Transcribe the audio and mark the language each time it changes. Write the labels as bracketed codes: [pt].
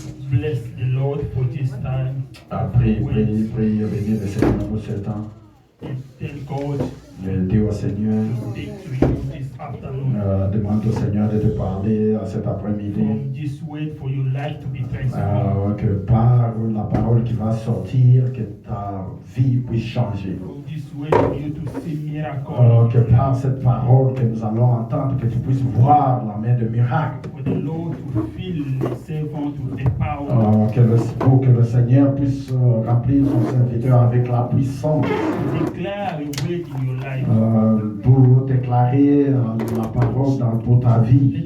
[en] bless the Lord for this time. [fr] Prie, bénis le Seigneur pour ce temps. [en] And tell God [fr] Dis au Seigneur, [en] to speak to you this afternoon. [fr] demande au Seigneur de te parler cet après-midi. [en] From this word for your life to be transformed. [fr] Que par la parole qui va sortir, que ta vie puisse changer. [en] From this word for you to see miracles. [fr] Que par cette parole que nous allons entendre, que tu puisses voir la main de miracle. [en] For the Lord to fill the servant with the power. [fr] Pour que le Seigneur puisse remplir son serviteur avec la puissance. [en] Declare a word in your life. [fr] Pour déclarer la parole pour ta vie.